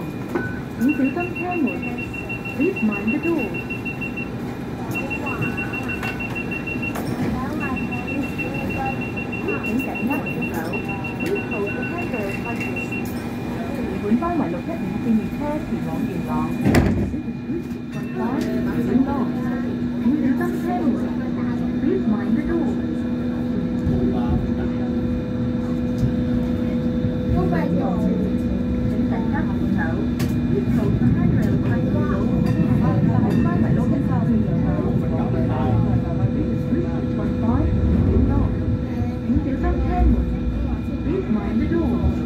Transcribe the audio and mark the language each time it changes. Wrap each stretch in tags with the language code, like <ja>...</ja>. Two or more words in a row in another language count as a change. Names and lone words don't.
<yue>請小心車門。</yue> <en>Please mind the door。</en> <yue>請緊握扶手。</yue> <en>Please hold the handrail tightly。</en> <yue>本班為615線列車前往元朗。</yue> <en>This is Route 615 to Yuen Long。</en> <yue>請小心車門。</yue> <en>Please mind the door。</en> <yue>請緊握扶手。</yue> <en>Please hold the handrail tightly。</en> <yue>本班為615線列車前往元朗。</yue> <en>This is Route 615 to Yuen Long。</en> <yue>請小心車門。</yue> <en>Please mind the door。</en>